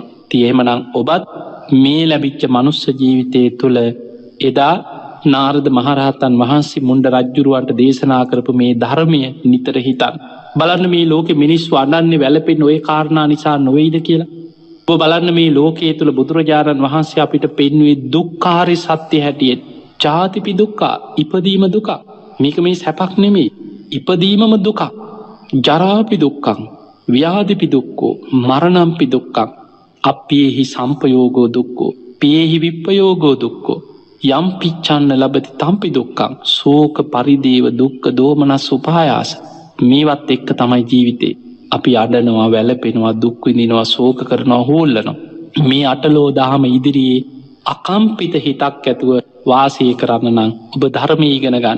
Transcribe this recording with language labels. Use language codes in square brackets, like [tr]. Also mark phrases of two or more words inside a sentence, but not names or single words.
[si] ඉතින් එහෙමනම් ඔබත් මේ ලැබිච්ච මනුස්ස ජීවිතයේ තුල එදා නාරද මහරහතන් වහන්සේ මුණ්ඩ රජුරවන්ට දේශනා කරපු මේ ධර්මය නිතර හිතන්න. බලන්න මේ ලෝකෙ මිනිස්සු අඬන්නේ වැළපෙන්නේ ওই කාරණා නිසා නොවේද කියලා. ඔබ බලන්න මේ ලෝකයේ තුල බුදුරජාණන් වහන්සේ අපිට පෙන්වුවේ දුක්ඛාරි සත්‍ය හැටියට. [pi] ජාතිපි දුක්ඛ [si] ඉපදීම දුක. මේක මේ සැපක් නෙමෙයි. ඉපදීමම දුක. [pi] ජරාපි දුක්ඛං ව්‍යාධිපි දුක්ඛෝ මරණම්පි දුක්ඛං අප්පේහි සම්පයෝගෝ දුක්ඛෝ පේහි විප්පයෝගෝ දුක්ඛෝ යම් පිච්ඡන්න ලබති තම්පි දුක්ඛං ශෝක පරිදේව දුක්ඛ දෝමනස් උපායාස. [si] මේවත් එක්ක තමයි ජීවිතේ. අපි අඬනවා වැළපෙනවා දුක් විඳිනවා ශෝක කරනවා හොල්ලනවා. මේ අටලෝ දහම ඉදිරියේ අකම්පිත හිතක් ඇතුව වාසය කරන්න නම් ඔබ ධර්මය ඉගෙන ගන්න.